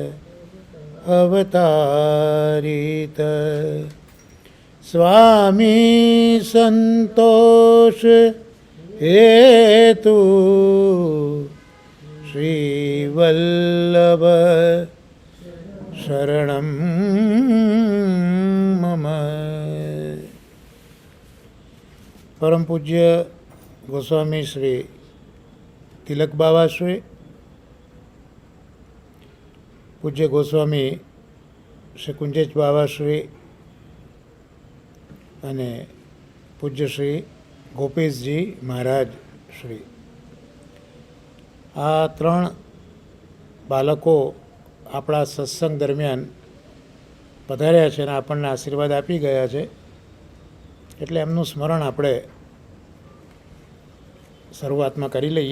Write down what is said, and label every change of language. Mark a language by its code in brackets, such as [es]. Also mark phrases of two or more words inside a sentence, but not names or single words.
[sa] अवतारित स्वामी संतोष हेतु श्री वल्लभ शरणं मम। [gu] परम पूज्य गोस्वामी श्री तिलक बाबाश्री, पूज्य गोस्वामी श्री कुंजेश बाबाश्री અને પૂજ્ય શ્રી ગોપેશજી મહારાજ શ્રી, આ ત્રણ બાળકો આપણા સત્સંગ દરમિયાન પધાર્યા છે અને આપણને આશીર્વાદ આપી ગયા છે, એટલે એમનું સ્મરણ આપણે શરૂઆતમાં કરી લઈએ.